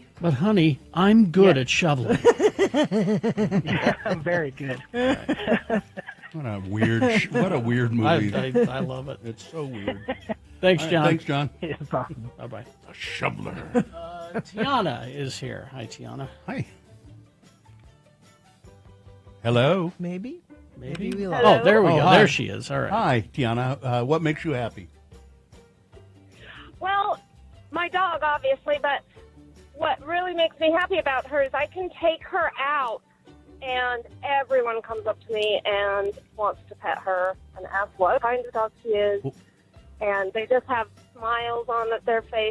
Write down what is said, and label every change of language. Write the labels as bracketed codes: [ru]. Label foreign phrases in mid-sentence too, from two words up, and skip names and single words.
[en] But, honey, I'm good at shoveling. Yeah, I'm very good. What a weird movie. I love it. It's so weird. Thanks, All right, John. thanks, John. It's awesome. Bye-bye. The shoveler. Tiana is here. Hi, Tiana. Hi. Hello. Maybe Maybe. we Oh, there we go. hi. There she is. All right. Hi, Tiana. What makes you happy? Well, my dog, obviously, but what really makes me happy about her is I can take her out, and everyone comes up to me and wants to pet her and ask what kind of dog she is, and they just have smiles on their face.